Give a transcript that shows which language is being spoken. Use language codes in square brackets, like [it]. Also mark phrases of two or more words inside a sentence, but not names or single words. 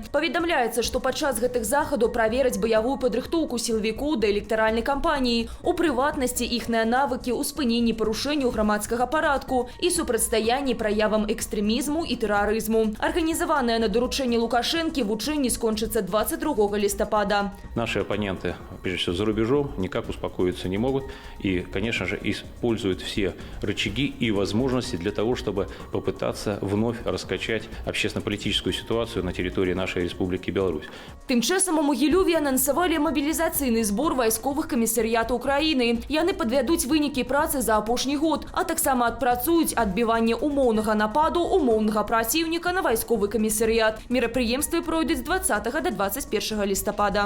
[be] Паведамляецца, што падчас гэтых захадаў правераць баявую падрыхтоўку сілавікоў да электаральнай кампаніі, у прыватнасці іхныя навыкі ў спыненні парушэнняў грамадскага парадку і супрацьстаянні праявам экстрэмізму і тэрарызму. Арганізаваныя на даручэнне Лукашэнкі вучэнні скончацца 22 листопада. [ru] Наши оппоненты, прежде всего за рубежом, никак успокоиться не могут и, конечно же, используют все рычаги и возможности для того, чтобы попытаться вновь раскачать общественно-политическую ситуацию на территории нашей Республики Беларусь. [be] Тым часам у Могилеве анансавалі мобілізацыйны збор вайсковых камісарыятаў краіны. Яны падвядуць вынікі працы за апошні год, а таксама адпрацуюць адбіванне умоўнага нападу умоўнага праціўніка на вайсковы камісарыят. Мерапрыемствы пройдуць з 20 до 21 листопада.